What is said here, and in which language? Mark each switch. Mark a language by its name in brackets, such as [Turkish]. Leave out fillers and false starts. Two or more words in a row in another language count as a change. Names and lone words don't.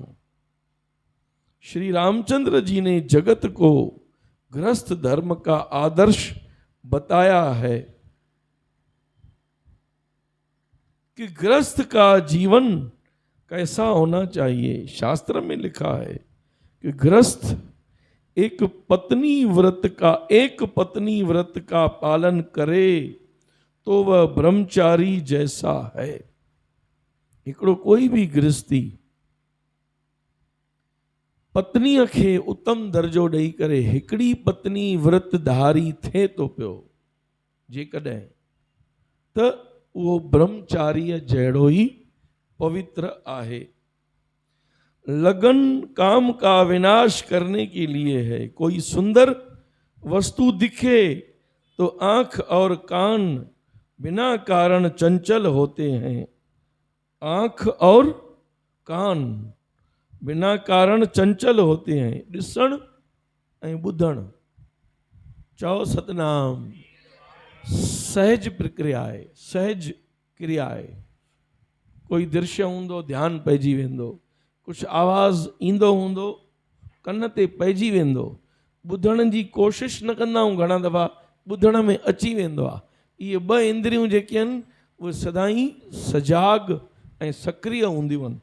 [Hindi] श्री रामचंद्र जी ने जगत को ग्रस्त धर्म का आदर्श बताया है कि गृहस्थ का जीवन कैसा होना चाहिए। शास्त्र में लिखा है कि गृहस्थ एक पत्नी व्रत का पालन करे तो वह ब्रह्मचारी जैसा है। [Sindhi] हिकिड़ो कोई भी गृहस्थी पत्नीअ खे उत्तम दर्जो ॾेई करे हिकिड़ी पत्नी व्रतधारी थिए तो पियो, जेकॾहिं त उहो ब्रह्मचारीअ जहिड़ो ई पवित्र आहे। [Hindi] लगन काम का विनाश करने के लिए है। कोई सुंदर वस्तु दिखे तो आंख और कान बिना कारण चंचल होते हैं। आंख और कान बिना कारण चंचल होते हैं। [Sindhi] ॾिसण ऐं ॿुधण, चओ सतनाम, सहज प्रक्रिया आहे, सहज क्रिया आहे। कोई दृश्य हूंदो ध्यानु पइजी वेंदो, कुझु आवाज़ ईंदो हूंदो कन ते पइजी वेंदो। ॿुधण जी कोशिशि न कंदा आहियूं, घणा दफ़ा ॿुधण में अची वेंदो आहे। इहे ॿ इंद्रियूं जेके आहिनि उहे सदाई सजाग ऐं सक्रिय हूंदियूं आहिनि।